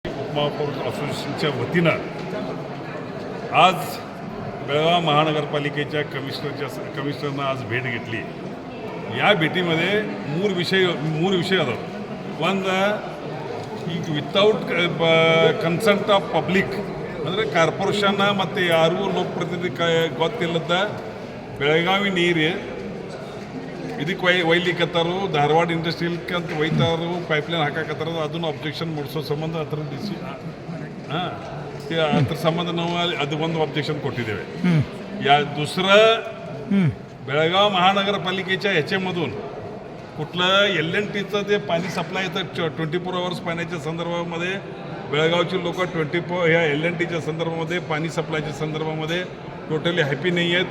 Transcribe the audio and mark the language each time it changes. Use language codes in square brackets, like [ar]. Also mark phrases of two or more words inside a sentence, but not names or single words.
[mr] महापौर असोसिएशनच्या वतीनं आज बेळगाव महानगरपालिकेच्या कमिशनरनं आज भेट घेतली. या भेटीमध्ये [kn] ಮೂರು ವಿಷಯ ಅದಾವೆ. ಒಂದು ಈಗ [en] without consent of public [kn] ಅಂದರೆ ಕಾರ್ಪೊರೇಷನ್ನ ಮತ್ತು ಯಾರಿಗೂ ಲೋಕಪ್ರತಿನಿಧಿ ಗೊತ್ತಿಲ್ಲದ ಬೆಳಗಾವಿ ನೀರು ಇದಕ್ಕೆ ಒಯ್ಲಿಕ್ಕತ್ತಾರು, ಧಾರವಾಡ ಇಂಡಸ್ಟ್ರಿಯಲ್ಗೆ ಅಂತ ಒಯ್ತಾರು, ಪೈಪ್ಲೈನ್ ಹಾಕಾಕತ್ತಾರ. ಅದನ್ನು ಅಬ್ಜೆಕ್ಷನ್ ಮೂಡಿಸೋ ಸಂಬಂಧ ಅದ್ರ ಅದ್ರ ಸಂಬಂಧ ನಾವು ಅದು ಒಂದು ಅಬ್ಜೆಕ್ಷನ್ ಕೊಟ್ಟಿದ್ದೇವೆ. [mr] बेळगाव महानगरपालिकेच्या ह्याच्यामधून कुठलं LNTचं जे पाणी सप्लाय येतं 24 आवर्स पाण्याच्या संदर्भामध्ये बेळगावची लोक 24 ह्या LNTच्या संदर्भामध्ये पाणी सप्लायच्या संदर्भामध्ये [en] totally happy [mr] नाही आहेत.